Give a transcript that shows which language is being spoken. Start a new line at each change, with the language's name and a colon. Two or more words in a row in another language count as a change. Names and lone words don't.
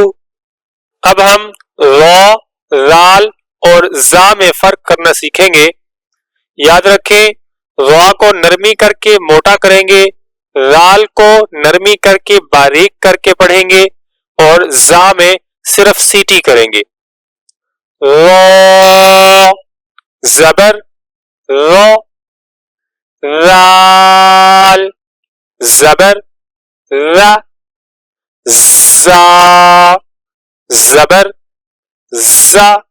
Urdu: اب ہم را، رال اور زا میں فرق کرنا سیکھیں گے۔ یاد رکھیں، را کو نرمی کر کے موٹا کریں گے، رال کو نرمی کر کے باریک کر کے پڑھیں گے اور زا میں صرف سیٹی کریں گے۔ را زبر رو، رال زبر را، زا زبر زا،